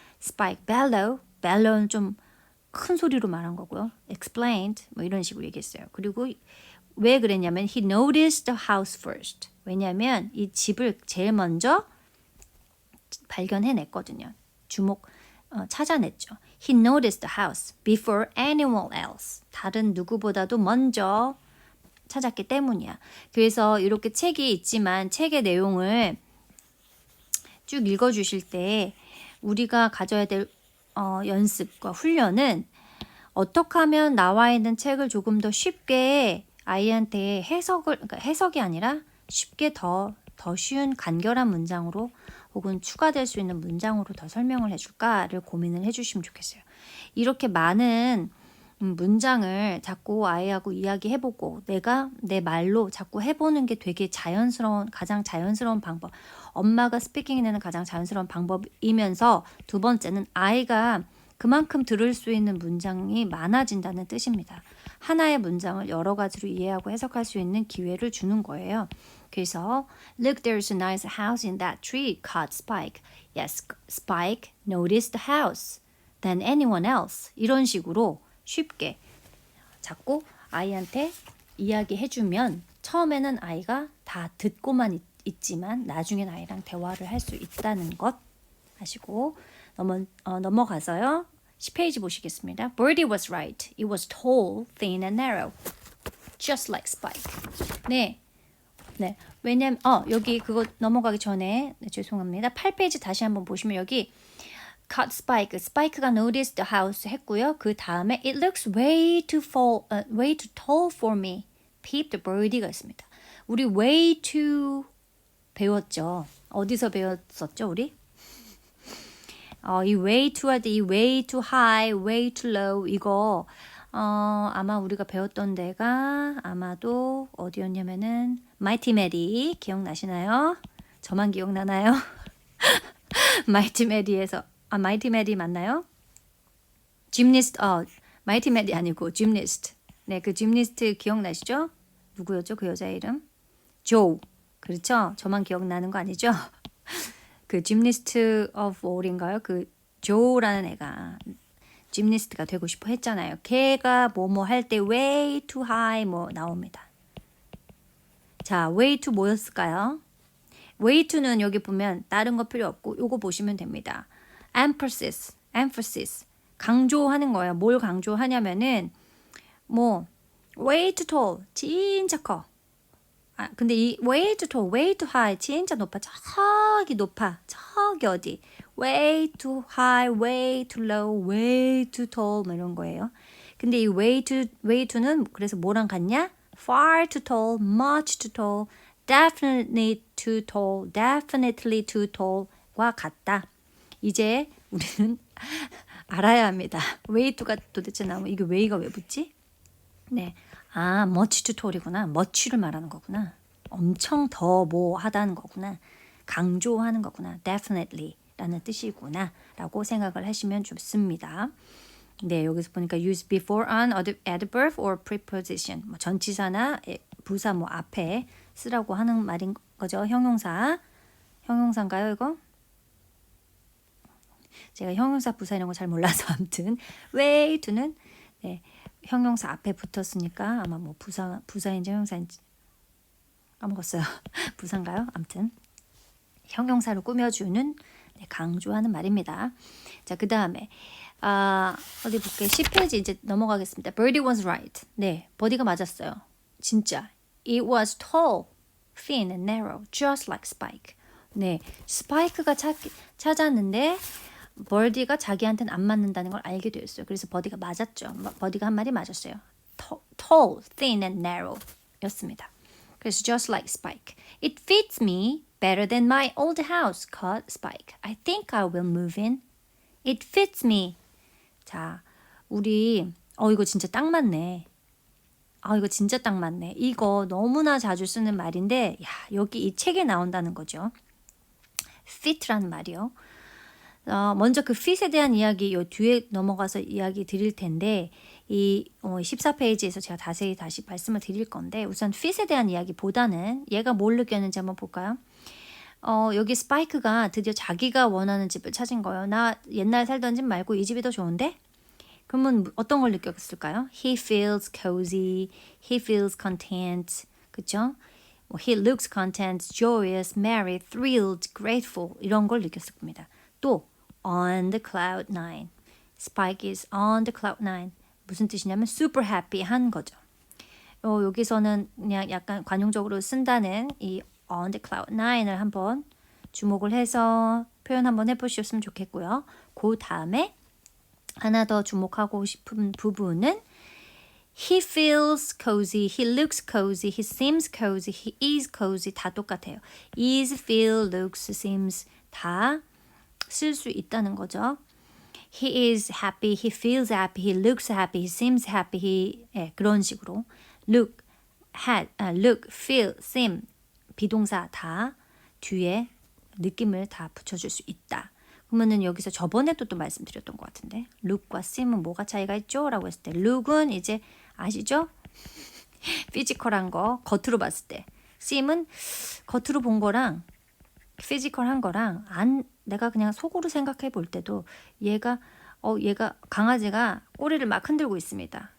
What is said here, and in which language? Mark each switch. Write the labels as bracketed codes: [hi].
[ko] Spike bellow는 좀 큰 소리로 말한 거고요. explained, 뭐 이런 식으로 얘기했어요. 그리고 왜 그랬냐면 [en] he noticed the house first. [ko] 왜냐하면 이 집을 제일 먼저 발견해냈거든요. 찾아냈죠. [en] He noticed the house before anyone else. [ko] 다른 누구보다도 먼저 찾았기 때문이야. 그래서 이렇게 책이 있지만 책의 내용을 쭉 읽어주실 때 우리가 가져야 될 연습과 훈련은 어떻게 하면 나와 있는 책을 조금 더 쉽게 아이한테 그러니까 해석이 아니라 쉽게 더 쉬운 간결한 문장으로 혹은 추가될 수 있는 문장으로 더 설명을 해줄까를 고민을 해주시면 좋겠어요. 이렇게 많은 문장을 자꾸 아이하고 이야기해보고 내가 내 말로 자꾸 해보는 게 되게 가장 자연스러운 방법. 엄마가 스피킹해내는 가장 자연스러운 방법이면서 두 번째는 아이가 그만큼 들을 수 있는 문장이 많아진다는 뜻입니다. 하나의 문장을 여러 가지로 이해하고 해석할 수 있는 기회를 주는 거예요. 그래서 [en] Look, there's a nice house in that tree called Spike. Yes, Spike noticed the house. Than anyone else. [ko] 이런 식으로 쉽게 자꾸 아이한테 이야기해주면 처음에는 아이가 다 듣고만 있지만 나중엔 아이랑 대화를 할 수 있다는 것 아시고 넘어가서요. 10페이지 보시겠습니다. [en] Birdie was right. It was tall, thin and narrow. Just like Spike. 네. [ko] 왜냐면 여기 그거 넘어가기 전에 죄송합니다. 8페이지 다시 한번 보시면 여기 Caught Spike. 스파이크가 [en] noticed the house [ko] 했고요. 그 다음에 [en] It looks way too tall for me. [ko] Peep the birdie가 있습니다. 우리 way too 배웠죠. 어디서 배웠었죠, 우리? 이 way too 할 때 이 way too high, way too low 이거 아마 우리가 배웠던 데가 아마도 어디였냐면은 Mighty Mady 기억나시나요? 저만 기억나나요? Mighty Mady에서 Mighty Mady 맞나요? Gymnast, Mighty Mady 아니고 Gymnast. 네, 그 Gymnast 기억나시죠? 누구였죠? 그 여자 이름? 조. 그렇죠? 저만 기억나는 거 아니죠? 그 Gymnast of All인가요? 그 조라는 애가 짐니스트가 되고 싶어 했잖아요. 걔가 뭐뭐 할 때 way too high 뭐 나옵니다. 자, way too 뭐였을까요? way to는 여기 보면 다른 거 필요 없고 요거 보시면 됩니다. emphasis 강조하는 거예요. 뭘 강조하냐면은 뭐 way too tall 진짜 커. 근데 이 way too tall, way too high 진짜 높아. 저기 높아. 저기 어디. way too high, way too low, way too tall 뭐 이런 거예요. 근데 이 way to는 그래서 뭐랑 같냐? [en] far too tall, much too tall, definitely too tall, definitely too tall [ko] 과 같다. 이제 우리는 알아야 합니다. way to가 도대체 나오면 이게 way가 왜 붙지? 네. much too tall이구나. much를 말하는 거구나. 엄청 더 뭐 하다는 거구나. 강조하는 거구나. definitely 라는 뜻이구나 라고 생각을 하시면 좋습니다. 네, 여기서 보니까 [en] use before an adverb or preposition [ko] 뭐 전치사나 부사 뭐 앞에 쓰라고 하는 말인 거죠. 형용사인가요 이거? 제가 형용사 부사 이런 거 잘 몰라서 아무튼 way to는 네, 형용사 앞에 붙었으니까 아마 뭐 부사인지 형용사인지 까먹었어요. 부사인가요? 아무튼 형용사로 꾸며주는 강조하는 말입니다. 자, 그 다음에 어디 볼게요. 10페이지 이제 넘어가겠습니다. [en] Birdie was right. [ko] 네, 버디가 맞았어요. 진짜. [en] It was tall, thin and narrow, just like Spike. [ko] 네, 스파이크가 찾았는데 버디가 자기한테는 안 맞는다는 걸 알게 되었어요. 그래서 버디가 맞았죠. 버디가 한 말이 맞았어요. [en] Tall, thin and narrow [ko] 였습니다. 그래서 [en] just like Spike. It fits me better than my old house, called Spike. I think I will move in. It fits me. [ko] 자, 우리 이거 진짜 딱 맞네. 이거 진짜 딱 맞네. 이거 너무나 자주 쓰는 말인데 여기 이 책에 나온다는 거죠. fit라는 말이요. 먼저 그 fit에 대한 이야기 요 뒤에 넘어가서 이야기 드릴 텐데 이 14페이지에서 제가 다시 말씀을 드릴 건데 우선 fit에 대한 이야기보다는 얘가 뭘 느꼈는지 한번 볼까요? 여기 스파이크가 드디어 자기가 원하는 집을 찾은 거예요. 나 옛날 살던 집 말고 이 집이 더 좋은데? 그러면 어떤 걸 느꼈을까요? [en] He feels cozy, he feels content. 그쵸? He looks content, joyous, merry, thrilled, grateful [ko] 이런 걸 느꼈을 겁니다. [en] 또 on the cloud nine. Spike is on the cloud nine. [ko] 무슨 뜻이냐면 [en] super happy [ko] 한 거죠. 여기서는 그냥 약간 관용적으로 쓴다는 이 on the cloud nine을 한번 주목을 해서 표현 한번 해보셨으면 좋겠고요. 그 다음에 하나 더 주목하고 싶은 부분은 [en] He feels cozy, he looks cozy, he seems cozy, he is cozy [ko] 다 똑같아요. is, feel, looks, seems 다 쓸 수 있다는 거죠. [en] He is happy, he feels happy, he looks happy, he seems happy [ko] 그런 식으로 look, look, feel, seem 비동사 다 뒤에 느낌을 다 붙여줄 수 있다. 그러면은 여기서 저번에도 또 말씀드렸던 것 같은데 look과 seem은 뭐가 차이가 있죠? 라고 했을 때 look은 이제 아시죠? 피지컬한 거 겉으로 봤을 때 seem은 겉으로 본 거랑 피지컬한 거랑 내가 그냥 속으로 생각해 볼 때도 얘가 강아지가 꼬리를 막 흔들고 있습니다.